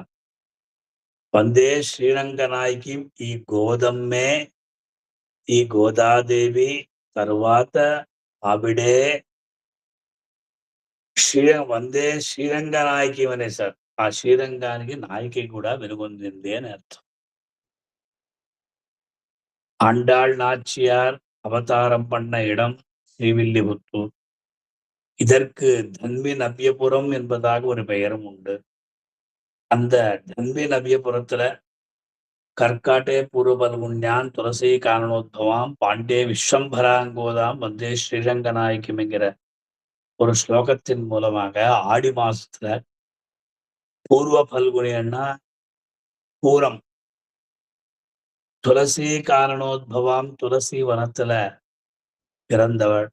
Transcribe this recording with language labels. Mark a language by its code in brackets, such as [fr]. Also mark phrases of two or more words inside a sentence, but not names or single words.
[sa] వందే శ్రీరంగనాయకి. [te] ఈ గోదమ్మే, ఈ గోదాదేవి తరువాత ఆవిడే [sa] వందే శ్రీరంగనాయకి [te] అనేసారు. ఆ శ్రీరంగానికి నాయకి కూడా వెలుగొందింది అని అర్థం. [ta] ஆண்டாள் நாச்சியார் அவதாரம் பண்ண இடம் ஸ்ரீவில்லிபுத்தூர். இதற்கு தன்வி நவ்யபுரம் என்பதாக ஒரு பெயரும் உண்டு. அந்த தன்வி நவ்யபுரத்துல [sa] கற்காட்டே பூர்வபல்குண்யான் துளசி காரணோத்பவாம் பாண்டே விஸ்வம்பராங்கோதாம் வந்தே ஸ்ரீரங்கநாயகம் [ta] என்கிற ஒரு ஸ்லோகத்தின் மூலமாக ஆடி மாசத்துல பூர்வ பல்குனியன்னா பூரம், [sa] துளசி காரணோத்பவாம் [ta] துளசி வனத்துல பிறந்தவள்.